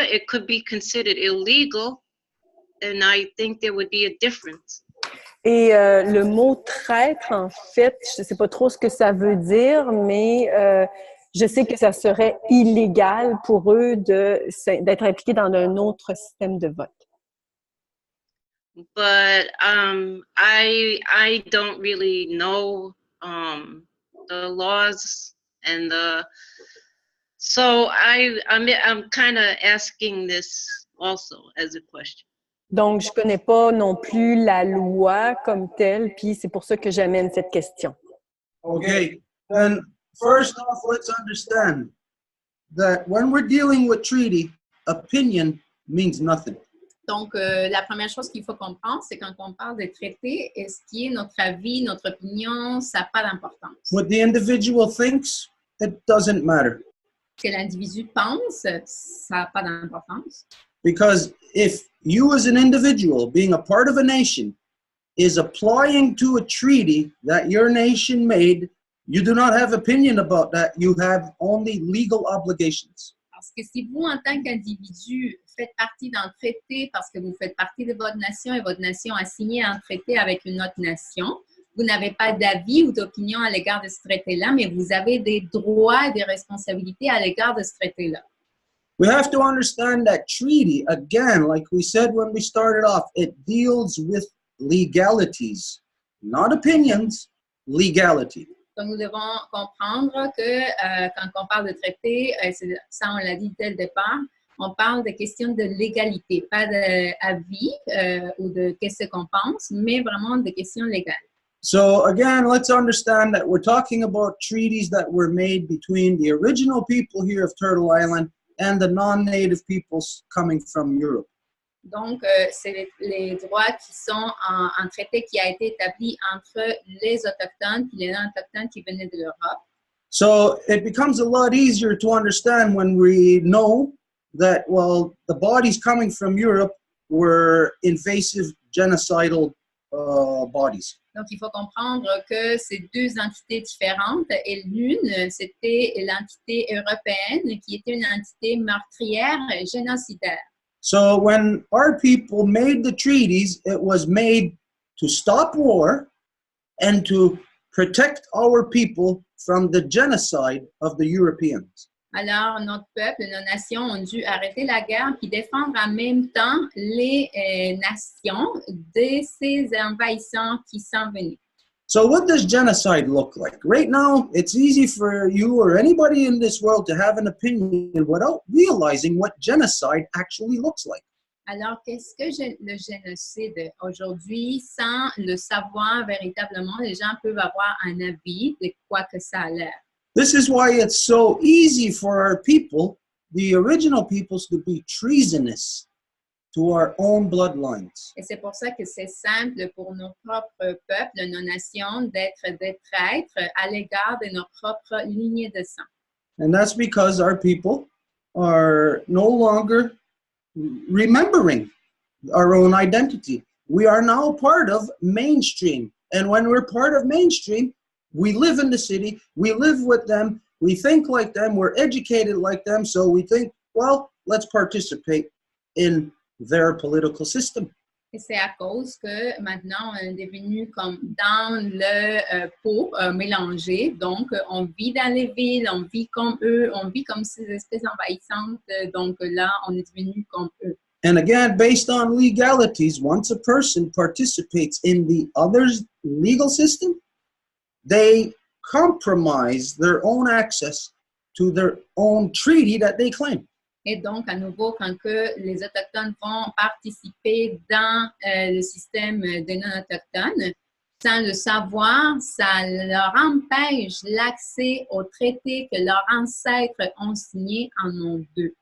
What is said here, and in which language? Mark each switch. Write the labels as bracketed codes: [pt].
[en] It could be considered illegal, and I think there would be a difference. [fr] Et le mot traître, en fait, je ne sais pas trop ce que ça veut dire, mais je sais que ça serait illégal pour eux d'être impliqués dans un autre système de vote. [en] But I don't really know the laws and so I'm kind of asking this also as a question. [fr] Donc, je ne connais pas non plus la loi comme telle, puis c'est pour ça que j'amène cette question. [en] Okay, then first off, let's understand that when we're dealing with treaty, opinion means nothing. [fr] Donc, la première chose qu'il faut comprendre, c'est quand on parle de traité, et ce qui est notre avis, notre opinion, ça n'a pas d'importance. [en] What the individual thinks, it doesn't matter. [fr] Ce que l'individu pense, ça n'a pas d'importance. [en] Because if you as an individual, being a part of a nation, is applying to a treaty that your nation made, you do not have opinion about that. You have only legal obligations. [fr] Parce que si vous, en tant qu'individu, faites partie d'un traité parce que vous faites partie de votre nation et votre nation a signé un traité avec une autre nation, vous n'avez pas d'avis ou d'opinion à l'égard de ce traité-là, mais vous avez des droits et des responsabilités à l'égard de ce traité-là. [en] We have to understand that treaty, again, like we said when we started off, it deals with legalities, not opinions, legality. [fr] Donc, nous devons comprendre que quand on parle de traité, ça on l'a dit dès le départ, on parle de questions de légalité, pas d'avis ou de qu'est-ce qu'on pense, mais vraiment de questions légales. [en] So again, let's understand that we're talking about treaties that were made between the original people here of Turtle Island and the non-native peoples coming from Europe. [fr] Donc, c'est les droits qui sont un traité qui a été établi entre les Autochtones et les non-Autochtones qui venaient de l'Europe. [en] So it becomes a lot easier to understand when we know that, well, the bodies coming from Europe were invasive, genocidal bodies. [fr] Donc, il faut comprendre que c'est deux entités différentes et l'une, c'était l'entité européenne qui était une entité meurtrière et génocidaire. [en] So when our people made the treaties, it was made to stop war and to protect our people from the genocide of the Europeans. [fr] Alors, notre peuple, nos nations ont dû arrêter la guerre puis défendre en même temps les nations de ces envahissants qui sont venus. [en] So what does genocide look like? Right now, it's easy for you or anybody in this world to have an opinion without realizing what genocide actually looks like. [fr] Alors, qu'est-ce que le génocide aujourd'hui, sans le savoir véritablement, les gens peuvent avoir un avis de quoi que ça a l'air. [en] This is why it's so easy for our people, the original peoples, to be treasonous to our own bloodlines. [fr] Et c'est pour ça que c'est simple pour nos propres peuples, nos nations, d'être des traîtres à l'égard de nos propres lignées de sang. [en] And that's because our people are no longer remembering our own identity. We are now part of mainstream. And when we're part of mainstream, we live in the city, we live with them, we think like them, we're educated like them, so we think, well, let's participate in their political system. [fr] Et c'est à cause que maintenant, on est devenu comme dans le pot mélangé. Donc, on vit dans les villes, on vit comme eux, on vit comme ces espèces envahissantes. Donc là, on est devenu comme eux. [en] And again, based on legalities, once a person participates in the other's legal system, they compromise their own access to their own treaty that they claim. [fr] Et donc, à nouveau, quand que les Autochtones vont participer dans le système des non-Autochtones, sans le savoir, ça leur empêche l'accès aux traités que leurs ancêtres ont signés en nom d'eux.